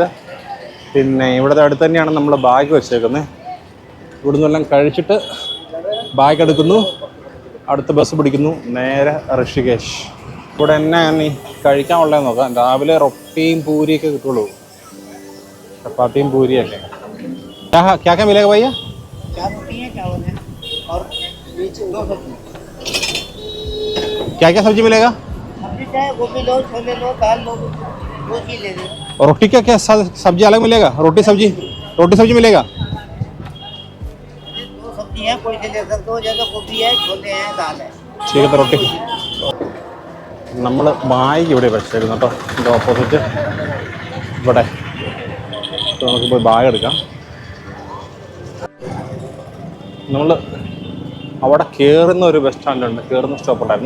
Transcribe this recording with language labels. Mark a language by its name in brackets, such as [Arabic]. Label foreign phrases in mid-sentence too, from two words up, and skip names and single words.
[Malayalam] പിന്നെ ഇവിടുത്തെ അടുത്ത് തന്നെയാണ് നമ്മൾ ബാഗ് വെച്ചേക്കുന്നത്. ഇവിടുന്ന് എല്ലാം കഴിച്ചിട്ട് ബാഗ് എടുക്കുന്നു, അടുത്ത ബസ് പിടിക്കുന്നു, നേരെ ഋഷികേശ്. ഇവിടെ എന്നെ നീ കഴിക്കാനുള്ളതെന്ന് നോക്കാം. രാവിലെ റൊട്ടിയും പൂരിയൊക്കെ കിട്ടുള്ളൂ. ചപ്പാത്തിയും പൂരിയല്ലേ. [Hindi] क्या क्या मिलेगा भैया? 4 रोटी है, चावल है और बीच 2 सब्जी। क्या क्या सब्जी मिलेगा? सब्जी चाहे गोभी लो, छोले लो, दाल लो, 2 चीज ले लो। और रोटी क्या क्या सब्जी अलग मिलेगा? रोटी सब्जी मिलेगा? 2 सब्जी है, कोई से ले सकते हो, जैसे गोभी है, छोले हैं, दाल है। ठीक है, तो रोटी. [Malayalam] നമ്മൾ ബാഗ് ഇവിടെ വെച്ചായിരുന്നു കേട്ടോ, ഇതിൻ്റെ ഓപ്പോസിറ്റ് ഇവിടെ. നമുക്ക് പോയി ബാഗ് എടുക്കാം. നമ്മൾ അവിടെ കയറുന്ന ഒരു ബസ് സ്റ്റാൻഡുണ്ട്, കയറുന്ന സ്റ്റോപ്പ് ഉണ്ടായിരുന്നു.